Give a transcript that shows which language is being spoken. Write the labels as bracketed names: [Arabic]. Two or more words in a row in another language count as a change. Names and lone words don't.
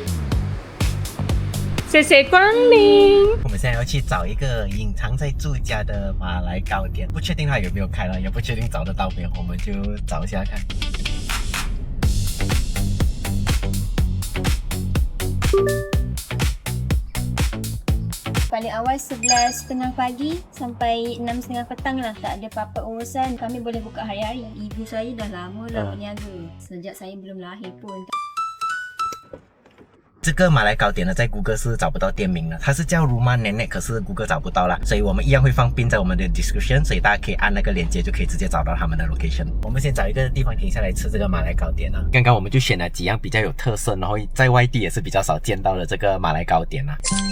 [Chinese] 谢谢光临。我们现在要去找一个隐藏在住家的马来糕点，不确定它有没有开了，也不确定找得到没有，我们就找一下看。 [Malay] Paling awal 11.30 pagi sampai 6.30 petang lah. Tak ada apa-apa urusan. Kami boleh buka hari-hari. Ibu saya dah lama dah berniaga. Sejak saya belum lahir pun. [Chinese] 这个马来糕点呢，在 Google 是找不到店名的，它是叫 Rumah Nenek，可是 Google 找不到啦，所以我们一样会放pin在我们的 description， 所以大家可以按那个链接就可以直接找到他们的 location。我们先找一个地方停下来吃这个马来糕点啊。刚刚我们就选了几样比较有特色，然后在外地也是比较少见到的这个马来糕点啊。